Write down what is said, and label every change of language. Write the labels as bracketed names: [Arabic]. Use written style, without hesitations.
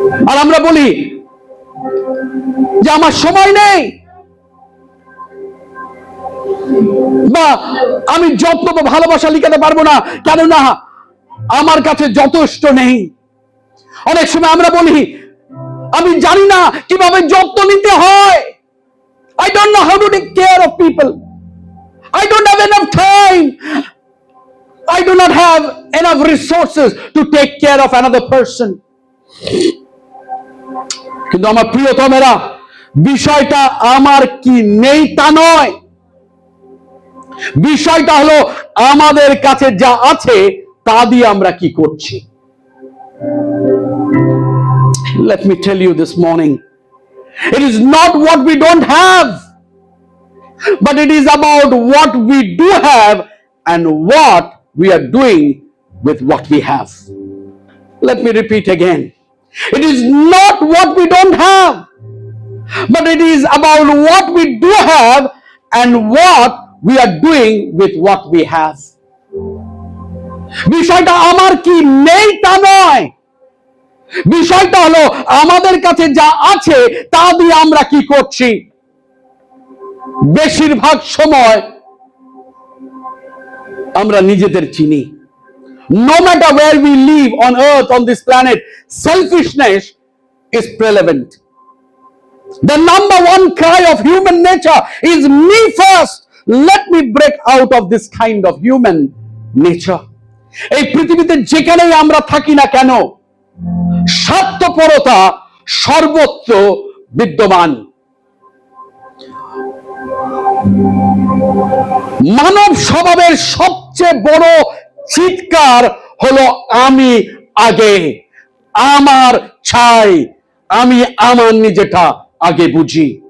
[Bangla] আর আমরা বলি যে আমার সময় নেই, বা আমি যত্ন বা ভালোবাসা লিখাতে পারবো না, কেননা আমার কাছে যথেষ্ট নেই। অনেক সময় আমরা বলি, আমি জানি না কিভাবে যত্ন নিতে হয়। [English] I don't know how to take care of people. I don't have enough time. I do not have enough resources to take care of another person. [Bangla] কিন্তু আমার প্রিয়তমেরা, বিষয়টা আমার কি নেই তা নয়। বিষয়টা হলো আমাদের কাছে যা আছে তা দিয়ে আমরা কি করছি। [English] Let me tell you this morning, it is not what we don't have, but it is about what we do have and what we are doing with what we have. Let me repeat again. It is not what we don't have, but it is about what we do have and what we are doing with what we have. [Bangla] বিষয়টা আমার কি নেই তা নয়, বিষয়টা হলো আমাদের কাছে যা আছে তা দিয়ে আমরা কি করছি। বেশিরভাগ সময় আমরা নিজেদের চিনি। [English] No matter where we live on earth, on this planet, selfishness is prevalent. The number one cry of human nature is me first. Let me break out of this kind of human nature. [Bangla] এই পৃথিবীতে যেখানেই আমরা থাকি না কেন, স্বার্থপরতা সর্বত্র বিদ্যমান। মানব স্বভাবের সবচেয়ে বড় চিৎকার হলো আমি আগে, আমার চাই, আমি আমার নিজেটা আগে বুঝি।